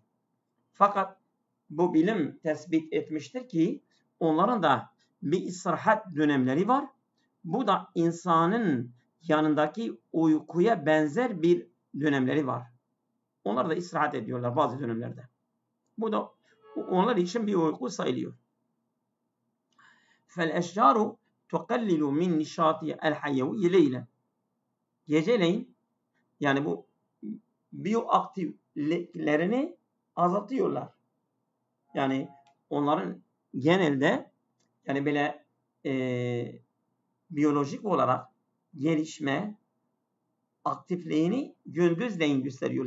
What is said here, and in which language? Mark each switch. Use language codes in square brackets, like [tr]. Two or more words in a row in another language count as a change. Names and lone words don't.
[tr] Fakat bu bilim tespit etmiştir ki onların da bir istirahat dönemleri var. Bu da insanın yanındaki uykuya benzer bir dönemleri var. Onlar da istirahat ediyorlar bazı dönemlerde. Bu da onlar için bir uyku sayılıyor. [ar] فَالْاَشْجَارُ تُقَلِّلُ مِنْ نِشَاطِ الْحَيَّوِيَّ لَيْلًا. [tr] Geceleyin yani bu biyoaktifliklerini azaltıyorlar. Yani onların genelde yani böyle biyolojik olarak gelişme aktifliğini gündüzleyin gösteriyorlar.